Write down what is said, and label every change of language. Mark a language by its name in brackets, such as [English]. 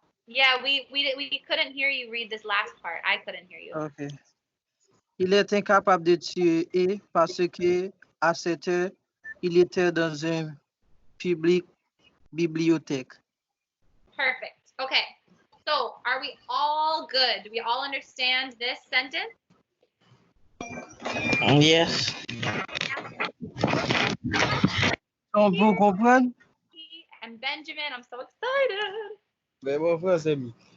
[English] Yeah, we couldn't hear you read this last part. I couldn't hear you. Ok. [French] Il est incapable de tuer parce que à cette heure, il était dans une bibliothèque. [English] Perfect. Okay. So, are we all good? Do we all understand this sentence? Yes. [French] Vous comprenez? [English] And Benjamin, I'm so excited. Mè bon fransè mi.